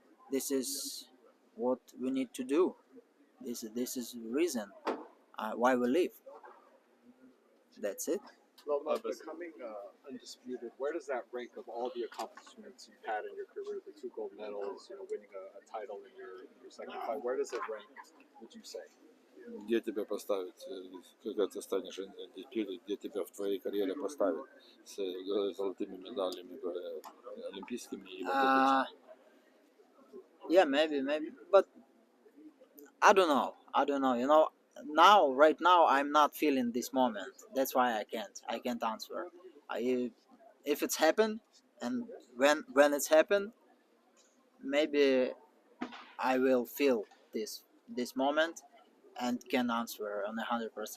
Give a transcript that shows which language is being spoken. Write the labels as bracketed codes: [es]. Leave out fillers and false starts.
[en] This is what we need to do. This is the reason why we live. That's it. Loma, becoming undisputed, where does that rank of all the accomplishments you've had in your career? The 2 gold medals, winning a title in your second fight. Where does it rank, would you say? [ru] Где тебя поставить, когда ты станешь undisputed, где тебя в твоей карьере поставить с золотыми медалями олимпийскими и [en] Yeah, maybe, but I don't know. Now, right now, I'm not feeling this moment. That's why I can't answer. If it's happened, and when it's happened, maybe I will feel this moment and can answer on 100%.